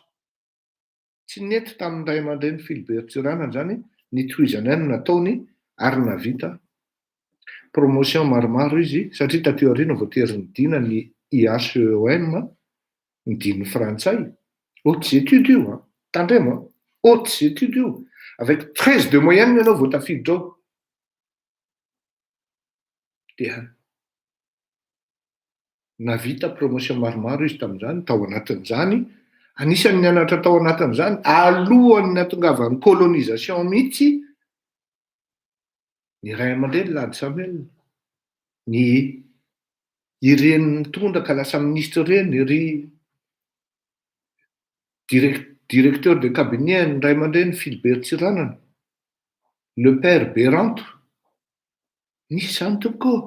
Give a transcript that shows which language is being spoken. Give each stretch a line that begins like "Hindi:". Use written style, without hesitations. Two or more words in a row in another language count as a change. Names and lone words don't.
Malagasy: Tsy nety tamin'ny ray aman-dreny Filibery-Tsiranana zany ny tohizany any nataony, ary navita promotion maromaro izy, satria tateo aoriana vao tery nidina ny IHEM, nidin'ny frantsay,
French: hautes études
Malagasy: io, tandrema,
French: hautes études
Malagasy: io,
French: avec 13 de moyenne
Malagasy: ianao vao tafiditra ao. Dia navita promotion maromaro izy tamin'izany, tao anatin'izany, anisan'ny nianatra tao anatin'izany, alohan'ny nahatongavan'ny colonisation mihitsy, ny ray aman-dreny Lady Samuel, ny ireny mitondra ka lasa ministre ireny, ry
French: directeur de cabinet
Malagasy: ny ray aman-dreny Filibery-Tsiranana,
French: le père
Malagasy: Beranto, nisy zany tompoko.